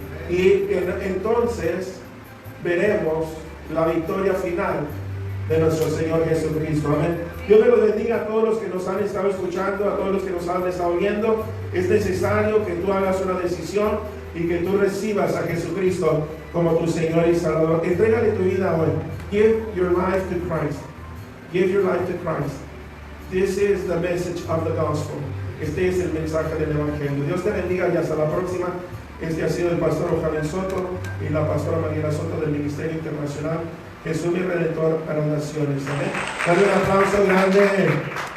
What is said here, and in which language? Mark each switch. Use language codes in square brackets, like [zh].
[es] Y entonces veremos la victoria final de nuestro Señor Jesucristo. Amén. Dios me lo bendiga a todos los que nos han estado escuchando, a todos los que nos han estado viendo. Es necesario que tú hagas una decisión y que tú recibas a Jesucristo como tu Señor y Salvador. Entrégale tu vida hoy. [en] Give your life to Christ. Give your life to Christ. This is the message of the gospel. [es] Este es el mensaje del Evangelio. Dios te bendiga y hasta la próxima. Este ha sido el pastor Ojalén Soto y la pastora Mariela Soto del Ministerio Internacional Jesús mi Redentor a las Naciones. Amén. Dale un aplauso grande.